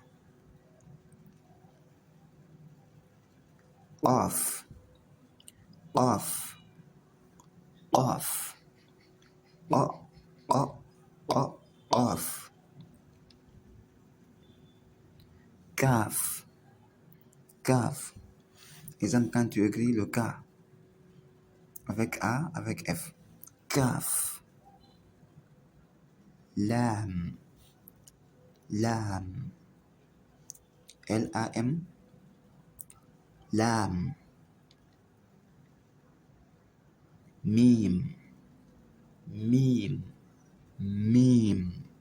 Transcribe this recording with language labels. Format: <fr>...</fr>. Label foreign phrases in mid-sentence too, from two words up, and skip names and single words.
<ar>Qaf, qaf, qaf. Qa, qa, qa, qaf. Kaf, kaf.</ar> <fr>Exemple, quand tu écris le K avec A, avec F.</fr> <ar>Kaf. Lam, lam. Lam, lam. Mim, mim, mim.</ar>